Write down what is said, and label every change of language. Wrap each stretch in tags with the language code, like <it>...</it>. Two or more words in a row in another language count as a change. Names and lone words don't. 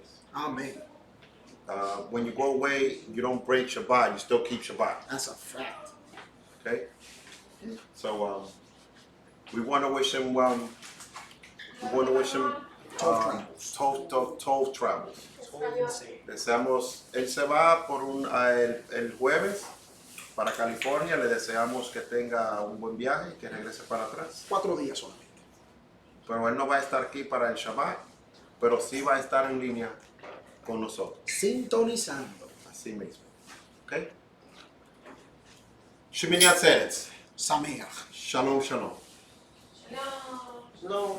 <en>Amen. When you go away, you don't break Shabbat, you still keep Shabbat. That's a fact. Okay? So we want to wish him 12 travels.</en> <es>Deseamos, él se va por el jueves para California, le deseamos que tenga un buen viaje y que regrese para atrás. 4 días solamente. Pero él no va a estar aquí para el Shabbat, pero sí va a estar en línea con nosotros. Sintonizando. Así mismo. ¿Ok? Shemini Atzeret.</es> <he>Sameach. Shalom, shalom. Shalom. Shalom.</he>